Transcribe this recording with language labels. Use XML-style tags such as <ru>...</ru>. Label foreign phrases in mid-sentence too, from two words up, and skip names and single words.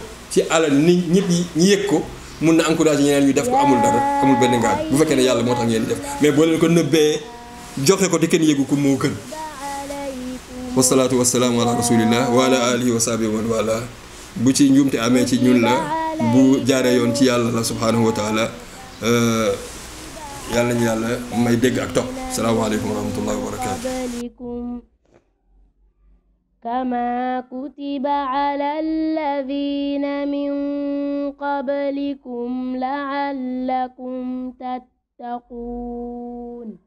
<wo>ci alal nit ñëpp ñi yëg ko mun na encouragé ñeneen ñu def ko amul dara amul benn ngaaj bu fekkee ne yàlla moo tax ngeen di def mais boo leen ko nëbbee joxe ko te kenn yëgu ko moo gën</wo> <ar>والصلاة والسلام على رسول الله وعلى آله وصحبه ومن والى</ar> <wo>bu ci njuumte amee ci ñun la bu jaaree yoon ci yàlla la</wo> <ar>سبحانه وتعالى</ar> <wo>yàlla ñu yàlla may dégg ak topp</wo> <ar>السلام عليكم ورحمة الله وبركاته كما كتب على الذين من قبلكم لعلكم تتقون</ar>